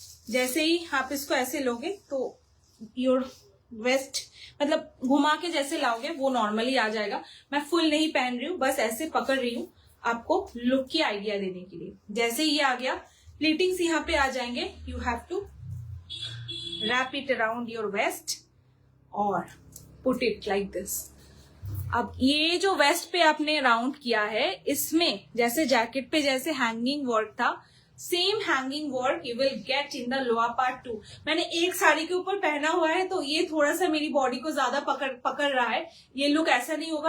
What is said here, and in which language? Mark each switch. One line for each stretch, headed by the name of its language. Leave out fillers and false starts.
Hindi: जैसे ही आप इसको ऐसे लोगे तो
English: your waist
Hindi: मतलब घुमा के जैसे लाओगे वो नॉर्मली आ जाएगा। मैं फुल नहीं पहन रही हूँ, बस ऐसे पकड़ रही हूँ आपको लुक की आइडिया देने के लिए। जैसे ही ये आ गया, प्लीटिंग्स यहाँ पे आ जाएंगे।
English: you have to wrap it around your waist
Hindi: और
English: put it like this।
Hindi: अब ये जो वेस्ट पे आपने राउंड किया है, इसमें जैसे जैकेट पे जैसे हैंगिंग वर्क था,
English: Same hanging work you will get in the lower part too.
Hindi: मैंने एक साड़ी के ऊपर पहना हुआ है तो ये थोड़ा सा मेरी बॉडी को ज्यादा पकड़ रहा है। ये लुक ऐसा नहीं होगा।